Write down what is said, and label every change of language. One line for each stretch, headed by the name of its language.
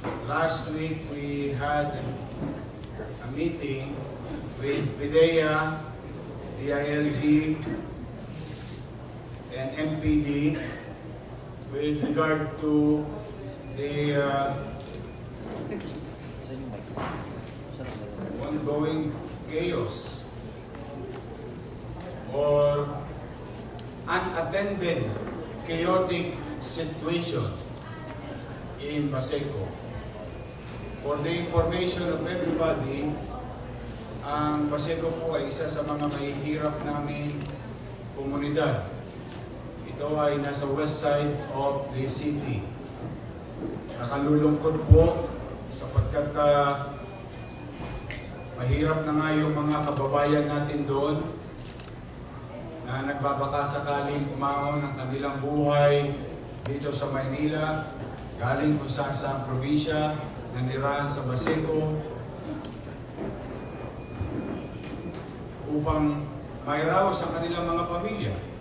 English: last week we had a meeting with PIDEA, DILG, and MPD with regard to the ongoing chaos or unattended chaotic situation in Baseco. For the information of everybody,
Filipino: ang Baseco po ay isa sa mga mahihirap namin komunidad. Ito ay nasa
English: west side of the city.
Filipino: Nakalulungkot po sapagkat mahirap na nga yung mga kababayan natin doon na nagbabaka sakaling umahon ng kanilang buhay dito sa Maynila, galing kung saan sa probinsya, nanirahan sa Baseco, upang mairaos ang kanilang mga pamilya.